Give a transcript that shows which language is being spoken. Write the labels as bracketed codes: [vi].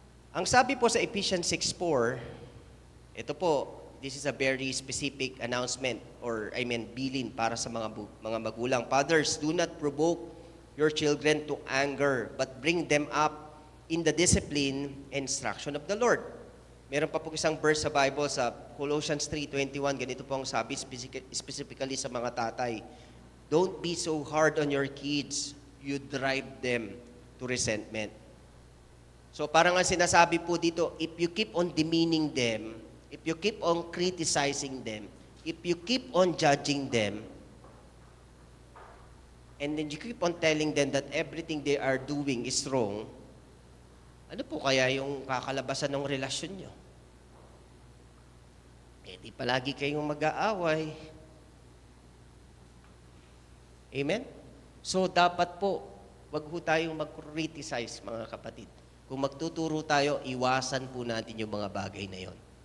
[tl] Ang sabi po sa Ephesians 6:4, ito po, [en] this is a very specific announcement [tl] bilin para sa mga magulang. [en] Fathers, do not provoke your children to anger, but bring them up in the discipline and instruction of the Lord. [tl] Meron pa po isang verse sa Bible sa Colossians 3:21, ganito po ang sabi specifically sa mga tatay. [en] Don't be so hard on your kids, you drive them to resentment. So [tl] parang ang sinasabi po dito, [en] if you keep on demeaning them, if you keep on criticizing them, if you keep on judging them, and then you keep on telling them that everything they are doing is wrong, [tl] ano po kaya yung kakalabasan ng relasyon nyo? Di palagi kayong mag-aaway. Amen? So dapat po, wag ho tayong mag-criticize, mga kapatid. Kung magtuturo tayo, iwasan po natin yung mga bagay na yon.